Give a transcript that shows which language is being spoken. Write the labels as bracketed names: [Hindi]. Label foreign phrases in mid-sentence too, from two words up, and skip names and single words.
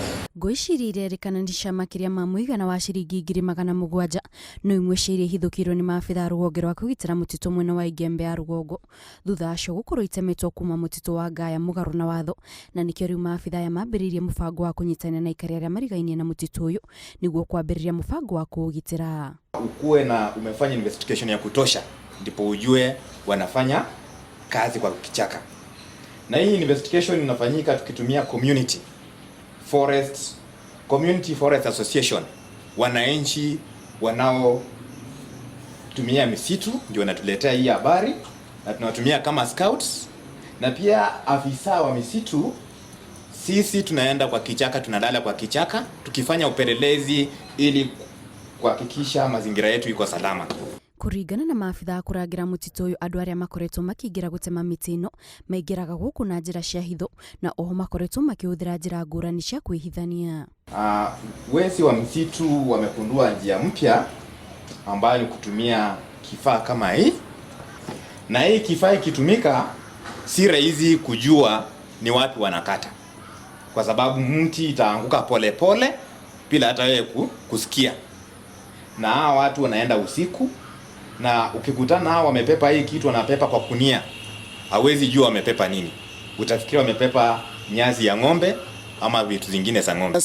[Kikuyu] Gwĩcirĩria rĩkananisha makĩria ma mũigana wa ciringi 700,000 no imwe ciria hithũkirwo nĩ maabitha rũgonge rwa kũgitĩra mũtitũ mwena wa Igembe ya rũgongo thutha acio gũkorwo itemetwo kuma mũtitũ wa Ngaya mũgarũ na watho, na nĩkĩo rĩu maabitha aya mambĩrĩirie mũbango wa kũnyitanĩra na aikari arĩa marigainie na mũtitũ ũyũ nĩguo kwambĩrĩria mũbango wa kũũgitĩra. [Swahili] Ukuwe na umefanya investigation ya kutosha ndipo ujue wanafanya kazi kwa kichaka. Na hii investigation inafanyika tukitumia [English] community forest association, [Swahili] wananchi wanao tumia misitu ndio wanatuletea hii habari na tunawatumia kama scouts, na pia afisa wa misitu sisi tunaenda kwa kichaka, tunalala kwa kichaka tukifanya upelelezi ili kuhakikisha mazingira yetu iko salama. [Kikuyu] Kuringana na maabitha kũrangira mũtitũ ũyũ, andũ arĩa makoretwo makĩingĩra gũtema mĩtĩ ĩno maingĩraga gũkũ na njĩra cia hitho, na oho makoretwo makĩhũthĩra njĩra ngũrani cia kwĩhithania. [Swahili] Wezi wa msitu wamekundua njia mpya ambayo ni kutumia kifaa kama hii, na hii kifaa ikitumika si rahisi kujua ni wapi wanakata, kwa sababu mti itaanguka pole pole bila hata wewe kusikia, na hawa watu wanaenda usiku, na ukikutana hao wamepepa hii kitu, wanapepa kwa kunia, hawezi jua wamepepa nini, utafikiri wamepepa nyazi ya ng'ombe ama vitu zingine za ng'ombe.